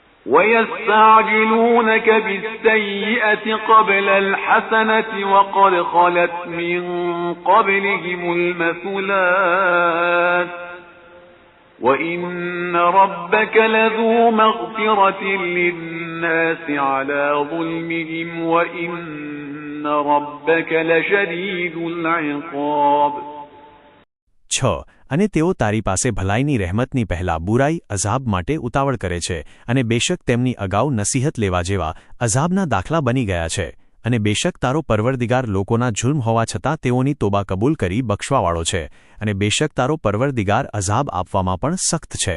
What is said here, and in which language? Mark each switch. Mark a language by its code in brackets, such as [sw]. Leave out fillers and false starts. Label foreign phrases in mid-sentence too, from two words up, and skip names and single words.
[ar] ويستعجلونك بالسيئة قبل الحسنة وقد خلت من قبلهم المثلات وإن ربك لذو مغفرة للناس على ظلمهم وإن ربك لشديد العقاب. 6. [gu] અને તેઓ તારી પાસે ભલાઈની રહેમતની પહેલા બુરાઈ અઝાબ માટે ઉતાવળ કરે છે અને બેશક તેમની અગાઉ નસીહત લેવા જેવા અઝાબના દાખલા બની ગયા છે અને બેશક તારો પરવરદિગાર લોકોના જુલ્મ હોવા છતાં તેઓની તોબા કબૂલ કરી બક્ષવાવાળો છે અને બેશક તારો પરવરદિગાર અઝાબ આપવામાં પણ સખ્ત છે.